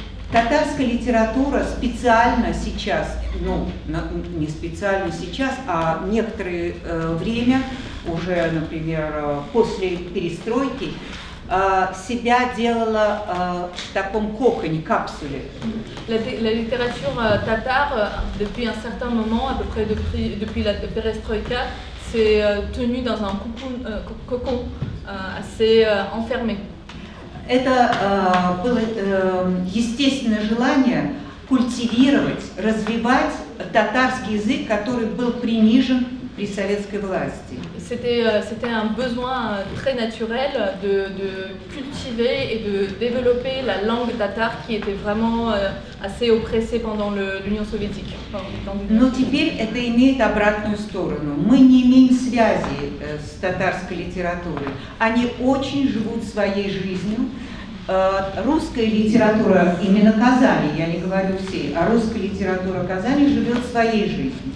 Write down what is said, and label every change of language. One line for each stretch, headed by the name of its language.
Russian: Татарская литература специально сейчас, не специально сейчас, а некоторое время, уже, например, после перестройки, себя делала в таком коконе, капсуле.
French: La littérature tatare, depuis un certain moment, à peu près depuis la perestroïka, s'est tenue dans un cocon assez enfermé.
Russian: Это было естественное желание культивировать, развивать татарский язык, который был принижен при советской власти.
French: C'était un besoin très naturel de cultiver et de développer la langue tatare qui était vraiment assez oppressée pendant l'Union soviétique.
Russian: Но теперь это имеет обратную сторону. Мы не имеем связи с татарской литературой. Они очень живут своей жизнью. Русская литература именно Казани, я не говорю всей, а русская литература Казани живет своей жизнью.